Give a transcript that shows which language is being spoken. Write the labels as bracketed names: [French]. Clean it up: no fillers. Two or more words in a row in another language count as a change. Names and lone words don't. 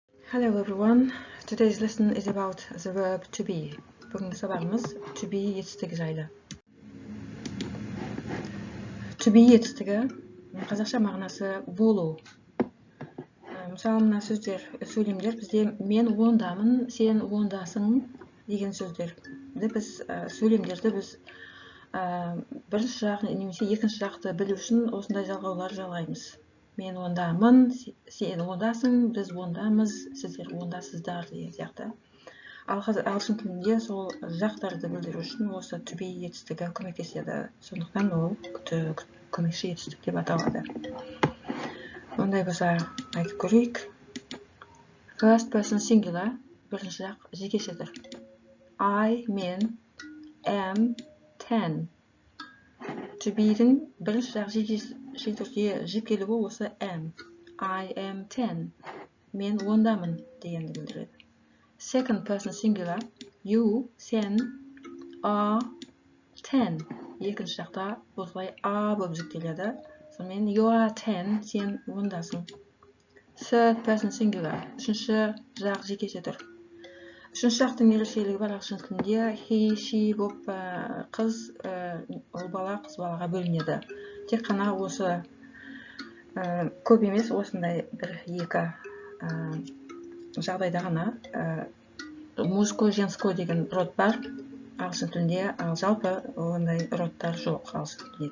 [English] Hello everyone. Today's lesson is about the verb to be. [Kazakh] Бүгінгі сабағымыз [English] to be [Kazakh] етістігі жайлы. [English] To be [Kazakh] етістігі қазақша мағынасы болу. Мысалы, мына сөздер, сөйлемдер бізде мен ондамын, сен ондасың деген сөздер. Біз сөйлемдерді біз бірінші жақ немесе екінші жақты білу үшін осындай жалғаулар жалғаймыз. Мен ондамын, сен ондасың, біз ондамыз, сіздер ондасыздар деген сияқты. Ал ағылшын тілінде сол жақтарды білдіру үшін осы [English] to be [Kazakh] етістігі көмектеседі. Сондықтан ол көмекші етістік деп аталады. Ондай болса айтып көрейік. [English] First person singular, [Kazakh] бірінші жақ жекеше тұр. I, мен, [English] am, 10. To be'дің [Kazakh] бірінші жақ жекеше түрде жіпкелігі осы am. [English] I am 10. [Kazakh] Мен ондамын дегенді білдіреді. [English] Second person singular, you, сен, are 10. [Kazakh] Екінші жақта осылай are болып жіктеледі. [English] Сонымен you are 10, [Kazakh] сен ондасың. [English] Third person singular, [Kazakh] үшінші жақ жекеше тұр. Үшінші жақтың ерекшелігі бар ағылшын тілінде [English] he, she [Kazakh] болып қыз, ұл бала, қыз балаға бөлінеді. Тек қана осы көп емес, осындай бір-екі жағдайда ғана [Russian] мужской, женской [Kazakh] деген род бар ағылшын тілінде, ал жалпы ондай родтар жоқ ағылшын тілінде.